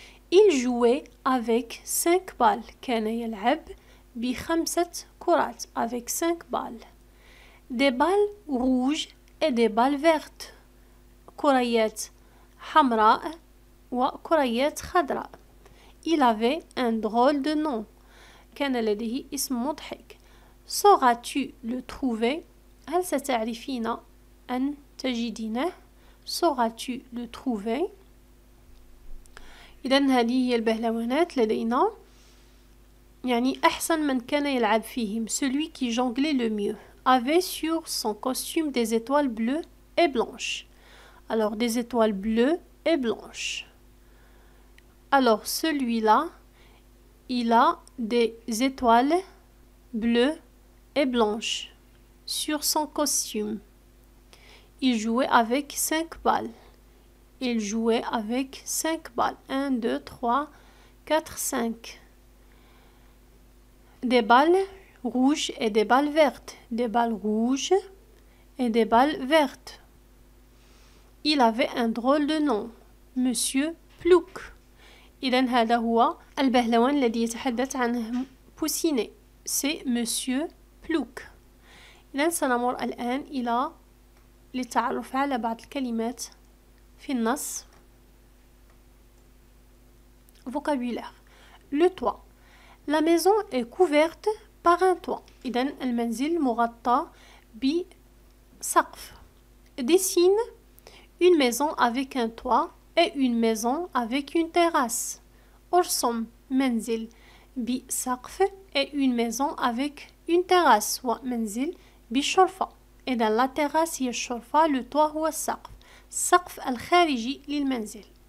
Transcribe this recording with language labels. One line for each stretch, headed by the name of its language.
French: Il jouait avec 5 balles
Arabic: كان يلعب ب5 كرات
French: avec 5 balles. Des balles rouges et des balles vertes
Arabic: كريات حمراء وكريات خضراء.
French: Il avait un drôle de nom
Arabic: كان لديه اسم مضحك.
French: Sauras-tu le trouver؟
Arabic: هل ستعرفين أن تجدينه؟ Sauras-tu le trouver؟ إذن هذه هي البهلوانات لدينا، يعني أحسن من كان يلعب فيهم.
French: Celui qui jonglait le mieux avait sur son costume des étoiles bleues et blanches. Alors des étoiles bleues et blanches. Alors celui-là, il a des étoiles bleues et blanches sur son costume. Il jouait avec 5 balles. Il jouait avec 5 balles. 1, 2, 3, 4, 5. Des balles rouges et des balles vertes. Des balles rouges et des balles vertes. Il avait un drôle de nom. Monsieur Plouc.
Arabic: إذن هذا هو البهلوان الذي يتحدث عنه بوسيني.
French: C'est Monsieur Plouc.
Arabic: إذن سنمر الآن إلى للتعرف على بعض الكلمات في النص.
French: Vocabulaire. Le toit. La maison est couverte par un toit.
Arabic: إذن المنزل مغطى بسقف.
French: Dessine une maison avec un toit et une maison avec une terrasse.
Arabic: ارسم منزل بسقف
French: et une maison avec une terrasse
Arabic: ومنزل بشرفة. إذا la terrasse هي الشرفة، le toit هو السقف، السقف الخارجي للمنزل.